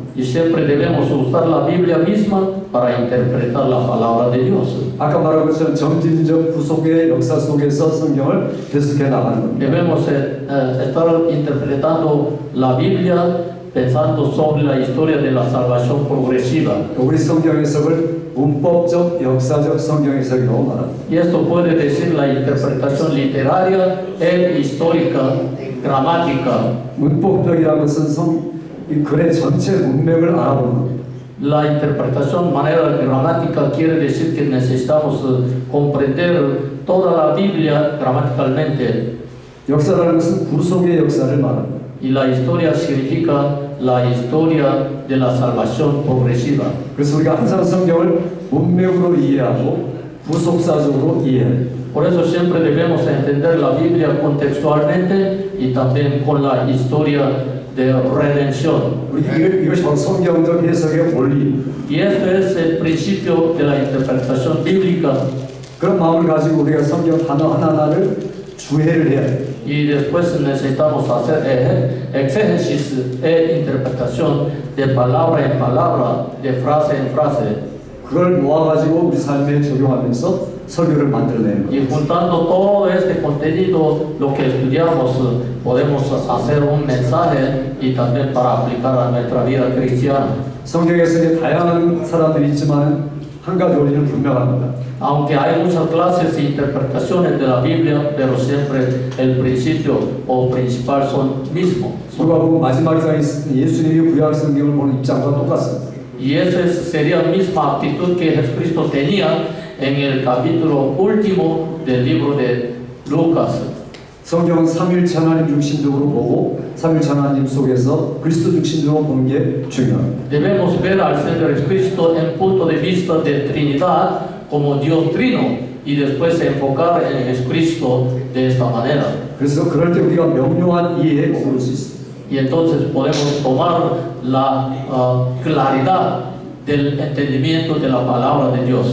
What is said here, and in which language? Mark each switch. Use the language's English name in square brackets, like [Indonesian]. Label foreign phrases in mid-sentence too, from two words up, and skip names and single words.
[Spanish] Y siempre debemos usar la Biblia misma para interpretar la palabra de Dios. [Korean] 아까 말한 것처럼 점진적 구속의 역사 속에서 성경을 해석해 나가는 겁니다. [Spanish] Debemos estar interpretando la Biblia pensando sobre la historia de la salvación progresiva. [Korean] 우리 성경 해석을 문법적, 역사적 성경 해석이라고 말합니다. [Spanish] Y esto puede decir la interpretación literaria e histórica, gramática. [Korean] 문법적이라는 것은 이 글의 전체 문맥을 알아보는 겁니다. [Spanish] La interpretación manera gramática quiere decir que necesitamos comprender toda la Biblia gramaticalmente. [Korean] 역사라는 것은 구속의 역사를 말합니다. [Spanish] Y la historia significa la historia de la salvación progresiva. [Korean] 그래서 우리가 항상 성경을 문맥으로 이해하고 구속사적으로 이해해요. [Spanish] Por eso siempre debemos entender la Biblia contextualmente y también con la historia de redención. [Korean] 이것이 바로 성경적 해석의 원리. [Spanish] Y esto es el principio de la interpretación bíblica. [Korean] 그런 마음을 가지고 우리가 성경 단어 하나하나를 주해를 해야 돼요. [Spanish] Y después necesitamos hacer exégesis e interpretación de palabra en palabra, de frase en frase. [Korean] 그걸 모아가지고 우리 삶에 적용하면서 설교를 만들어내는 [Spanish] Y [Korean] 거예요. [Spanish] juntando todo este contenido, lo que estudiamos, podemos hacer un mensaje y también para aplicar a nuestra vida cristiana. [Korean] 성경에서 다양한 사람들이 있지만 한 가지 원리는 분명합니다. [Spanish] Aunque hay muchas clases e interpretaciones de la Biblia, pero siempre el principio o principal son mismos. [Korean] 누가복음 마지막 장에 예수님이 구약 성경을 보는 입장과 똑같습니다. [Spanish] Y esa sería la misma actitud que Jesucristo tenía en el capítulo último del libro de Lucas. [Korean] 성경은 삼일체 하나님 중심적으로 보고 삼일체 하나님 속에서 그리스도 중심적으로 보는 게 중요합니다. [Spanish] Debemos ver al Señor Jesucristo en punto de vista de Trinidad como Dios Trino y después enfocar en Jesucristo de esta manera. [Korean] 그래서 그럴 때 우리가 명료한 이해에 머무를 수 있습니다. [Spanish] Y entonces podemos tomar la claridad del entendimiento de la palabra de Dios.